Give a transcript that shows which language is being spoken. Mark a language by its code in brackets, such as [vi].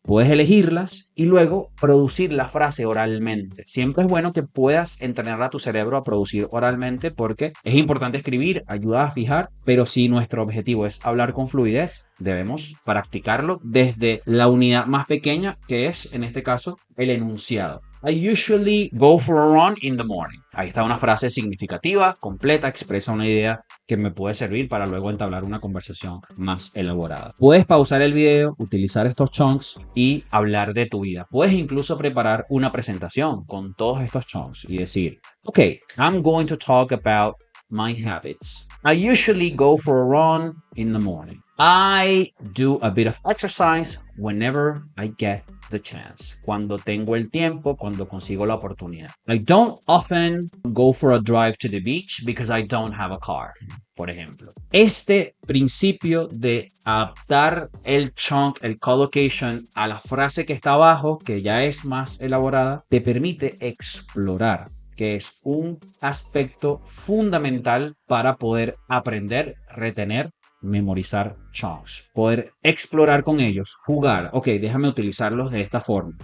[es] Puedes elegirlas y luego producir la frase oralmente. Siempre es bueno que puedas entrenar a tu cerebro a producir oralmente porque es importante escribir, ayuda a fijar, pero si nuestro objetivo es hablar con fluidez, debemos practicarlo desde la unidad más pequeña, que es, en este caso, el enunciado. [en] I usually go for a run in the morning. [es] Ahí está una frase significativa, completa, expresa una idea que me puede servir para luego entablar una conversación más elaborada. Puedes pausar el video, utilizar estos chunks y hablar de tu vida. Puedes incluso preparar una presentación con todos estos chunks y decir, [en] okay, I'm going to talk about my habits. I usually go for a run in the morning. I do a bit of exercise whenever I get the chance. [es] Cuando tengo el tiempo, cuando consigo la oportunidad. [en] I don't often go for a drive to the beach because I don't have a car, [es] por ejemplo. Este principio de adaptar el chunk, el collocation a la frase que está abajo, que ya es más elaborada, te permite explorar, que es un aspecto fundamental para poder aprender, retener, memorizar chunks, poder explorar con ellos, jugar, ok, déjame utilizarlos de esta forma.